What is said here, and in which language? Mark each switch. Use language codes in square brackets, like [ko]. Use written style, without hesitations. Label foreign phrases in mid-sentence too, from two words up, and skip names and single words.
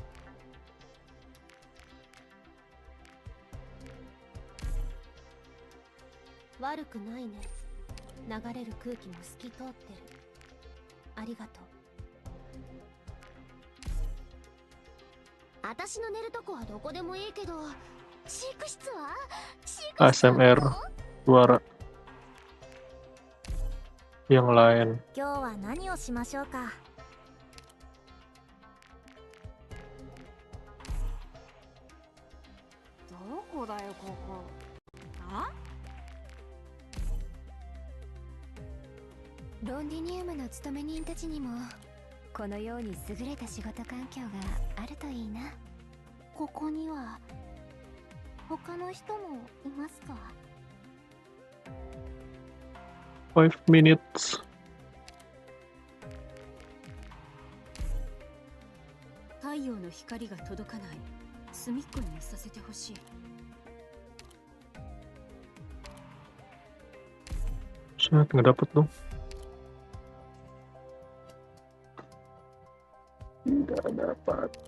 [ja] 悪くないね。流れる空気も透き通ってる。ありがとう。私の寝るとこはどこでもいいけど、飼育室は？飼育室は ASMR どこ？ [id] suara yang lain. [ja] 今日は何をしましょうか。どこだよここ。あ？ロンディニウムの勤め人たちにもこのように優れた仕事環境があるといいな。ここには他の人もいますか [en] 5 minutes. [ja] 太陽の光が届かない隅っこにさせてほしい。 [id] Saya nggak dapet dong. Tidak dapat.